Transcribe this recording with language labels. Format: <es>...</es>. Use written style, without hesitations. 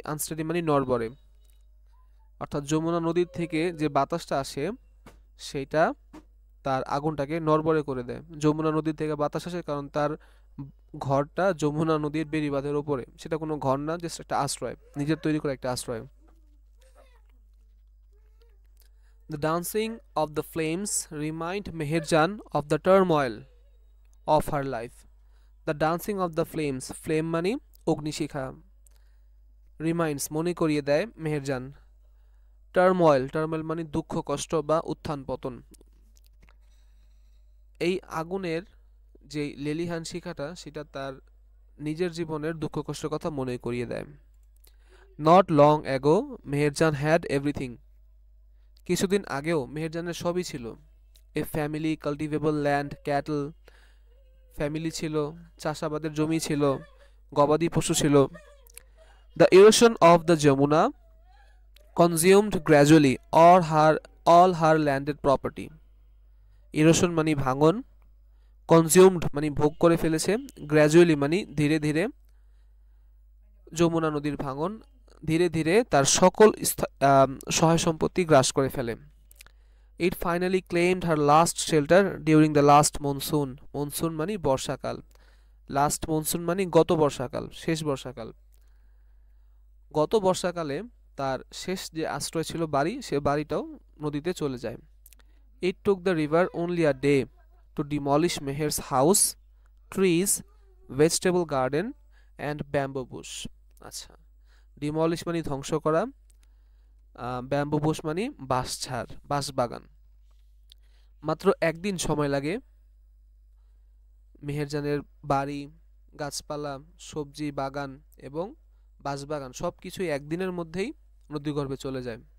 <bn>আনস্টাডি মানে নড়বড়ে, অর্থাৎ যমুনা নদীর থেকে যে বাতাসটা আসে সেইটা তার আগুনটাকে নড়বড়ে করে দেয়। যমুনা নদীর থেকে বাতাস আসে কারণ তার ঘরটা যমুনা নদীর বেড়িবাঁধের ওপরে। সেটা কোনো ঘর না, জাস্ট একটা আশ্রয়, নিজের তৈরি করা একটা আশ্রয়।</bn> <en>The dancing of the flames remind Meherjan of the turmoil of her life. The dancing of the flames, flame</en> <bn>মানে অগ্নিশিখা,</bn> <en>reminds</en> <bn>মানে করিয়ে দেয়</bn> <en>Meherjaan.</en> <bn>টার্ময়েল, টার্ময়েল মানে দুঃখ কষ্ট বা উত্থান পতন। এই আগুনের যে লেলিহান শিখাটা, সেটা তার নিজের জীবনের দুঃখ কষ্টের কথা মনে করিয়ে দেয়।</bn> <en>Not long ago Meherjaan had everything.</en> <bn>কিছুদিন আগেও মেহেরজানের সবই ছিল।</bn> <en>a family, cultivable land, cattle,</en> <bn>family ছিল, চাষাবাদের জমি ছিল, গবাদি পশু ছিল।</bn> <en>The erosion of the Jamuna consumed gradually all her landed property.</en> <bn>Erosion মানে ভাঙন, কনজিউমড মানে ভোগ করে ফেলেছে, গ্র্যাজুয়ালি মানে ধীরে ধীরে, যমুনা নদীর ভাঙন ধীরে ধীরে তার সকল সহায় সম্পত্তি গ্রাস করে ফেলে।</bn> <en>It finally claimed her last shelter during the last monsoon.</en> <bn>Monsoon মানে বর্ষাকাল, লাস্ট মনসুন মানে গত বর্ষাকাল, শেষ বর্ষাকাল। গত বর্ষাকালে তার শেষ যে আশ্রয় ছিল বাড়ি, সে বাড়িটাও নদীতে চলে যায়।</bn> <en>It took the river only a day to demolish Meher's house, trees, vegetable garden and bamboo bush.</en> <bn>আচ্ছা, ডিমলিশ মানে ধ্বংস করা, ব্যাম্বু বুশ মানে বাঁশঝাড়, বাঁশবাগান। মাত্র একদিন সময় লাগে মেহেরজানের বাড়ি, গাছপালা, সবজি বাগান এবং বাঁশবাগান সব কিছুই একদিনের মধ্যেই নদীগর্ভে চলে যায়।</bn>